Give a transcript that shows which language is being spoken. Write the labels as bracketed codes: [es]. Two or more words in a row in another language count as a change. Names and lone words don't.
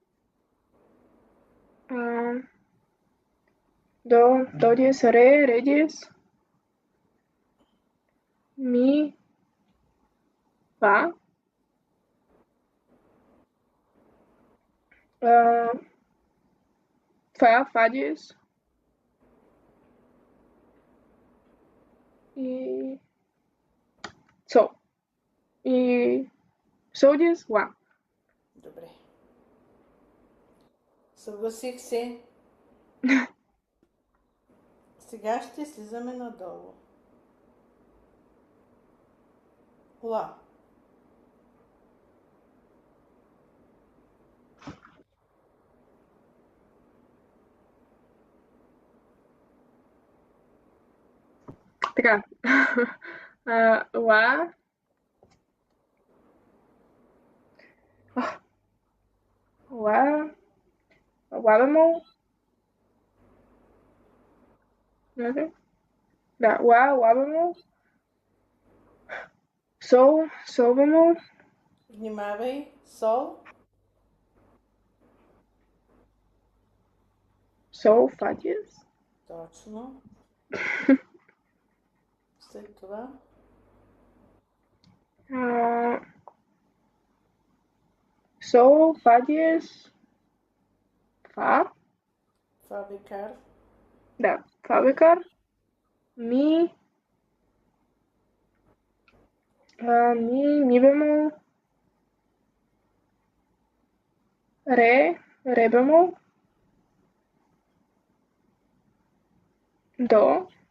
[bg] До диез, ре диез. Ми. Фа. Фа диез. Е Сол. И Сол диез, Ла. Добре. Съгласих се. Сега ще слизаме надолу. Ла. Така. Ла. Ла. Ла бемол. Да, Ла бемол. Сол бемол. Внимавай. Сол. Сол, Фа диез. Точно. След това. Сол, Фа диез. Fá. Фа бекар. Да, Фа бемол. Ми. Ми бемол. Ре бемол. Dó.